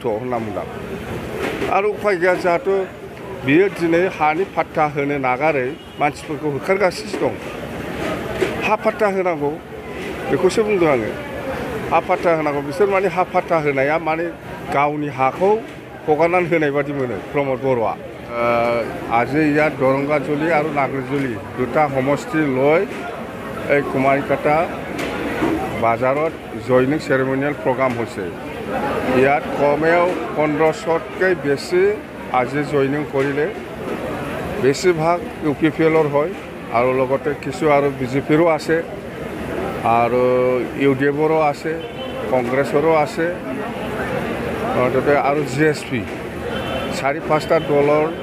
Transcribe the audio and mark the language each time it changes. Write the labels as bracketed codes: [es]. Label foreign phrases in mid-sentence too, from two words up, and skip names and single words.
[brx] होनना बुंदों आरो उफाय गैया जाहाथे बियो दिनै हानि फाट्टा होनो नागारै मानसिफोरखौ होखारगासिनो दं हा फाट्टा होनांगौ बेखौसो बुंदों आङो हा फाट्टा होनांगौ बिसोर माने हा फाट्टा होनाया माने गावनि हाखौ हगारनानै होनाय बादि मोनो प्रमद बर'आ [as] আজি ইয়াত দৰংগাজুলি আৰু নাগৰজুলি দুটা সমষ্টি লৈ এই কুমাৰীকাটা বাজাৰত [en] joining ceremonial program [as] হৈছে ইয়াত কমেও 1500তকৈ বেছি আজি জইনিং কৰিলে বেছিভাগ UPPLৰ হয় আৰু লগতে কিছু আৰু BJPৰো আছে আৰু UDFৰো আছে কংগ্ৰেছৰো আছে আৰু GSP 4-5টা দলৰ